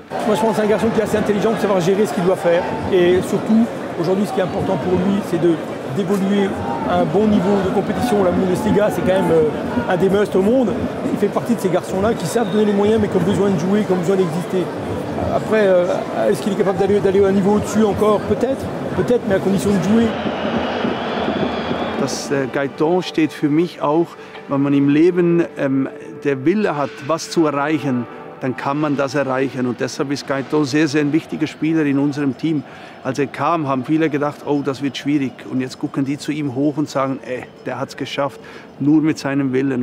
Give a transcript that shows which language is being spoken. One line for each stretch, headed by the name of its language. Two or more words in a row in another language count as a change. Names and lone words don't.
French: Moi, je pense que c'est un garçon qui est assez intelligent pour savoir gérer ce qu'il doit faire. Et surtout, aujourd'hui, ce qui est important pour lui, c'est d'évoluer à un bon niveau de compétition. La Bundesliga, c'est quand même un des musts au monde. Il fait partie de ces garçons-là qui savent donner les moyens, mais qui ont besoin de jouer, qui ont besoin d'exister. Après, est-ce qu'il est capable d'aller à un niveau au-dessus encore? Peut-être, mais à condition de jouer.
German: Das Gaëtan steht für mich auch, wenn man im Leben der Wille hat, was zu erreichen, dann kann man das erreichen. Und deshalb ist Gaëtan sehr, sehr ein wichtiger Spieler in unserem Team. Als er kam, haben viele gedacht, oh, das wird schwierig. Und jetzt gucken die zu ihm hoch und sagen, der hat es geschafft, nur mit seinem Willen.